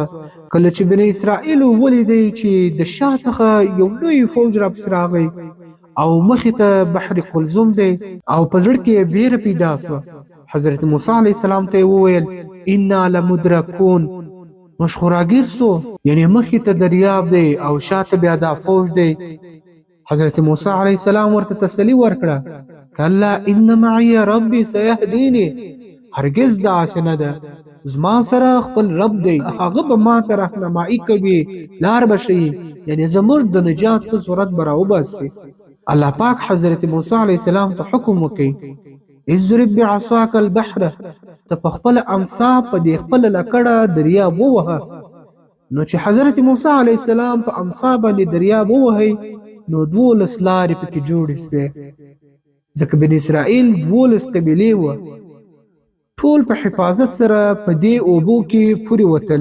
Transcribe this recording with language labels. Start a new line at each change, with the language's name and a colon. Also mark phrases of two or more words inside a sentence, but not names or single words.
Pashto: کله چې بني اسرائیل ولیدی چې د شا څخه یو لوی فوج راپسې راغی او مخې ته بحر قلزم دی او په زړه کې یې بیره پیدا سوه، حضرت موسی
Arabic: علیه السلام
Pashto: ته یې وویل
Arabic: انا لمدرکون،
Pashto: موږ خو راګیر سو، یعنی مخې ته دریاب دی او شاته بیا دا فوج دی.
Arabic: حضرت موسی علیه السلام
Pashto: ورته تسلي ورکړه،
Arabic: کلا ان معي ربي سيهديني،
Pashto: هرگز داسې نه ده، زما سره خپل رب دی، هغه به ما ته رهنمایي کوي، لار به ښیي، یعنی زموږ د نجات څه صورت به راوباسي. الله پاک حضرت موسی
Arabic: علیه السلام
Pashto: ته حکم وکړي
Arabic: اضرب بعصاک البحر،
Pashto: ته په خپله امسا په دې خپله لکړه دریاب ووهه. نو چې حضرت موسی
Arabic: علیه السلام
Pashto: په امسا باندې دریاب ووهی نو 12 لارې پکې جوړې سوې، ځکه بني اسرائیل 12 قبیلې وه. ټول په حفاظت سره په دې اوبو کې پورې وتل.